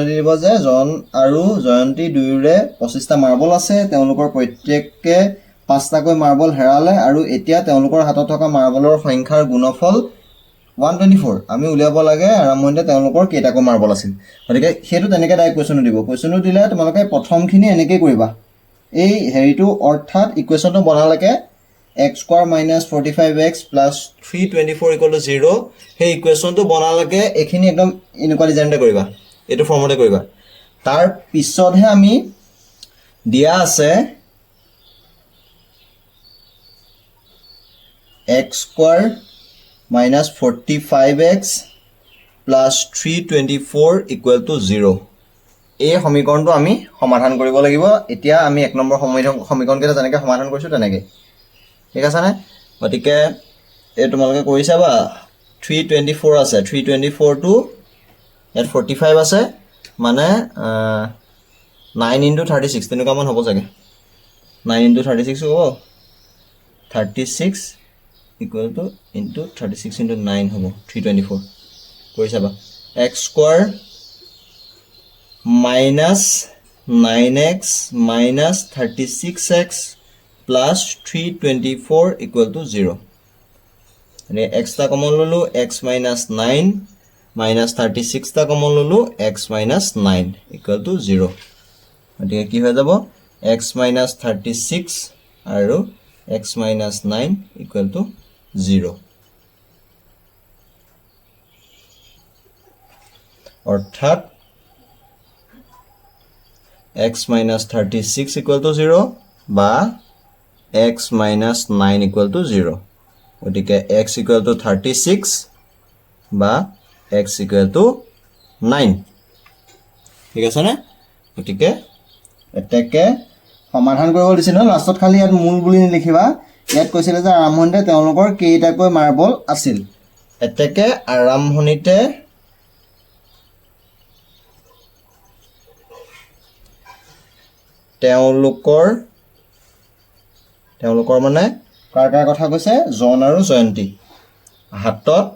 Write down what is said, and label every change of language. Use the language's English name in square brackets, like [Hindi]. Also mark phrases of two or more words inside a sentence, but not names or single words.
[Assamese] দি দিব যে জন আৰু জয়ন্তী দুয়োৰে 25টা মাৰ্বল আছে তেওঁলোকৰ প্ৰত্যেককে 5টাকৈ মাৰ্বল হেৰালে আৰু এতিয়া তেওঁলোকৰ হাতত থকা মাৰ্বলৰ সংখ্যাৰ গুণফল 124 আমি উলিয়াব লাগে আৰম্ভণিতে তেওঁলোকৰ কেইটাকৈ মাৰ্বল আছিল গতিকে সেইটো তেনেকৈ ডাইৰেক্ট কুৱেশ্যনটো দিব কুৱেশ্যনটো দিলে তোমালোকে প্ৰথমখিনি এনেকৈ কৰিবা এই হেৰিটো অৰ্থাৎ ইকুৱেশ্যনটো বনালৈকে [English] x square minus 45x plus 324 equal to 0 [Assamese] সেই ইকুৱেশ্যনটো বনালৈকে এইখিনি একদম এনেকুৱা ডিজাইনতে কৰিবা এইটো ফৰ্মতে কৰিবা তাৰ পিছতহে আমি দিয়া আছে [English] x square minus 45x plus 324 equal to 0 [Assamese] এই সমীকৰণটো আমি সমাধান কৰিব লাগিব এতিয়া আমি এক নম্বৰ সমীকৰণকেইটা যেনেকৈ সমাধান কৰিছোঁ তেনেকৈ ঠিক আছে নে গতিকে এই তোমালোকে কৰি চাবা 324 আছে 324 টো ইয়াত 45 আছে মানে [English] 9 into 36 [Assamese] তেনেকুৱা মান হ'ব চাগে [English] 9 into 36 হ'ব 36 equal to into 36 into 9 [Assamese] হ'ব 324 কৰি চাবা [English] x square minus 9x minus 36x plus 324 equal to 0 and x ta common lulu x minus 9 minus 36 ta common lulu x minus 9 equal to 0 [Assamese] গতিকে কি হৈ যাব [English] x minus 36 আৰু x minus 9 equal to 0 অৰ্থাৎ x minus 36 equal to 0 বা x minus 9 equal to 0 গতিকে x equal to 36 বা x equal to 9 [Assamese] ঠিক আছে না গতিকে এটাকে সমাধান কৰিব দিছিল লাষ্টত খালি ইয়াত মূল বুলি লিখিবা ইয়াত কৈছিল যে আৰম্ভণিতে তেওঁলোকৰ কেইটাকৈ মাৰ্বল আছিল এটাকে আৰম্ভণিতে তেওঁলোকৰ মানে কাৰ কথা কৈছে জন আৰু জয়ন্তী হাতত